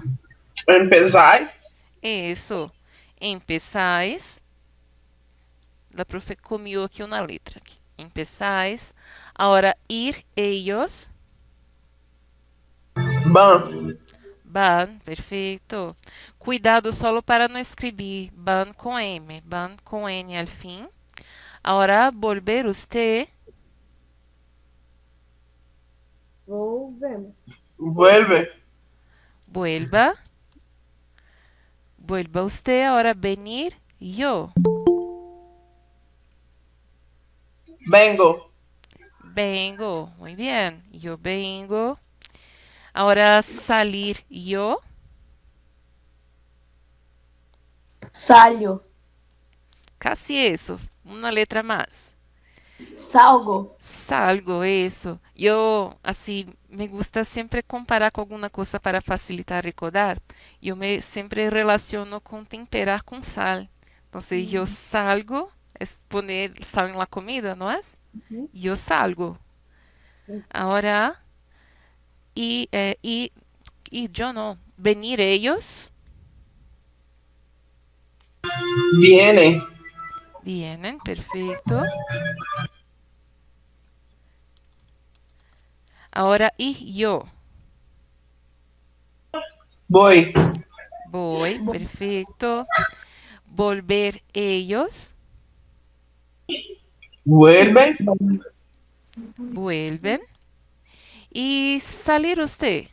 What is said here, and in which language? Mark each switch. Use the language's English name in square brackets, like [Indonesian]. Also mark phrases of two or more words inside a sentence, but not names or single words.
[Spanish] Empezáis. Eso. Empezáis. La profe comió aquí una letra. Aquí. Empezáis. Ahora ir ellos. Ban. Van, [Portuguese] perfeito. Cuidado solo para não escrever ban com M, ban com N al fim. Agora, [Spanish] volver usted. Volvemos. Vuelve. Vuelva. Vuelva usted. Ahora, venir yo. Vengo. Vengo. Muy bien. Yo vengo. Ahora, salir yo. Salgo. Casi eso. Una letra más. Salgo. Salgo, [Portuguese] isso. Eu, assim, [Spanish] me gusta [Portuguese] sempre comparar com alguma coisa para facilitar recordar. Eu me sempre relaciono com temperar com sal. Então, se eu salgo, é [Spanish] poner sal [Portuguese] na comida, não é? Uhum. Eu salgo. Agora, e eu não. [Spanish] Venir ellos, Vienen. vienen, [Portuguese] perfeito. Agora, e eu, [Spanish] Voy. voy, perfeito. Volver ellos, Vuelve. vuelven. Y salir usted.